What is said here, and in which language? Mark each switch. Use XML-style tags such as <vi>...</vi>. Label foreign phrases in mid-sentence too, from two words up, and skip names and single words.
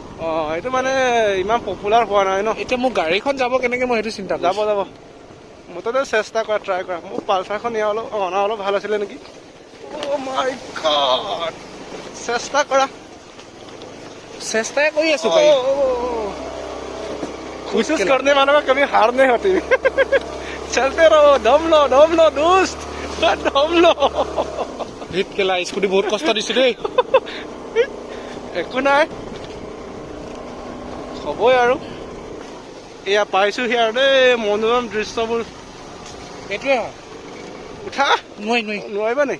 <as>এইটো মানে ইমান পপুলাৰ হোৱা নাই ন। এতিয়া মোৰ গাড়ীখন যাব কেনেকে, মই সেইটো চিন্তা কৰিছো। যাব মুঠতে চেষ্টা কৰা, ট্ৰাই কৰা। মোৰ পালচাৰখন অনা অলপ ভাল আছিলে নেকি।</as> <en>Oh my god,</en> <as>চেষ্টা কৰা। চেষ্টাই কৰি আছো।</as> <hi>कोशिश करने वालों का कभी हार नहीं होती। चलते रहो, दम लो दोस्त, दम लो।</hi> <as>ভিত কেলা, স্কুটি বহুত কষ্ট দিছে দেই। একো নাই, হ'বই আৰু। এয়া পাইছোহি আৰু দেই মনোৰম দৃশ্যবোৰ। এইটোৱে উঠা নোৱাৰিবা নি?</as>